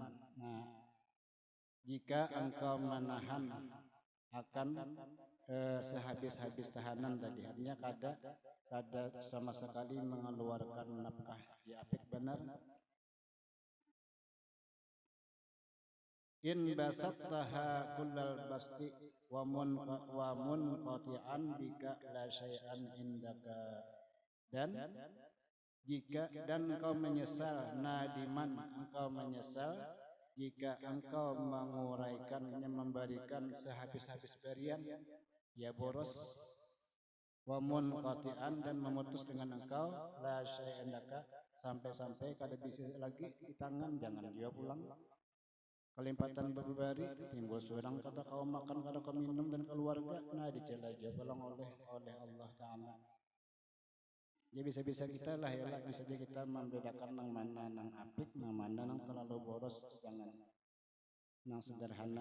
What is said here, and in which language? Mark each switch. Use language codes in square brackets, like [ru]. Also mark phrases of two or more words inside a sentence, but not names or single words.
[bjn] Nah, jika engkau menahan akan sehabis-habis tahanan tadi, artinya kada sama sekali mengeluarkan nafkah, ya apik benar. [ar] إن بسطتها كل البسط ومنقطعا بك لا شيء عندك, [bjn] dan engkau menyesal, nadiman engkau menyesal, jika engkau menguraikannya, memberikan sehabis-habis berian, ya boros, [ar] ومنقطعا, [bjn] dan memutus dengan engkau, [ar] لا شيء عندك, [bjn] sampai-sampai kada bisa lagi di tangan, jangan dia pulang. Kelimpatan berbari timbul seorang kada kau makan, kada kau minum, dan keluarga, nah dicela aja pulang oleh Allah Ta'ala. Ya bisa-bisa kita lah ya lah, bisa aja kita membedakan nang mana nang apik, nang mana nang terlalu boros, jangan nang sederhana.